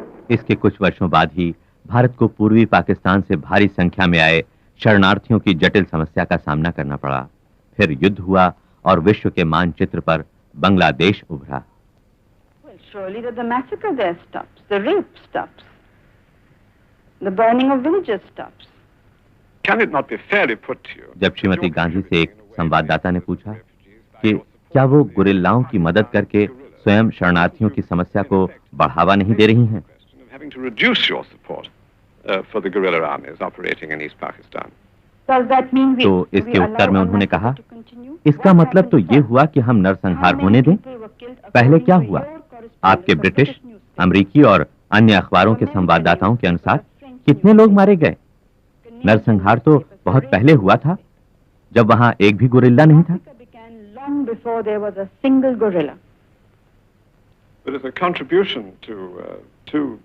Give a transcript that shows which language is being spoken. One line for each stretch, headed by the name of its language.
Hindi: इसके कुछ वर्षों बाद ही भारत को पूर्वी पाकिस्तान से भारी संख्या में आए शरणार्थियों की जटिल समस्या का सामना करना पड़ा। फिर युद्ध हुआ और विश्व के मानचित्र पर बांग्लादेश उभरा।
English: Well, surely that the massacre there stops, the rape stops, the burning of villages stops. Can it not be fairly put to you?
Hindi: जब श्रीमती गांधी से एक संवाददाता ने पूछा कि क्या वो गुरिल्लाओं की मदद करके स्वयं शरणार्थियों की समस्या को बढ़ावा नहीं दे रही हैं?
English: Having to reduce your support for the guerrilla armies operating in East Pakistan. Does that mean we?
Hindi: तो इसके उत्तर में उन्होंने कहा, इसका मतलब तो ये हुआ कि हम नरसंहार होने दें। पहले क्या हुआ? आपके ब्रिटिश, अमेरिकी और अन्य अखबारों के संवाददाताओं के अनुसार कितने लोग मारे गए? नरसंहार तो बहुत पहले हुआ था, जब वहां एक भी गुरिल्ला नहीं था।
English: Long before there was a single guerrilla. But as a contribution to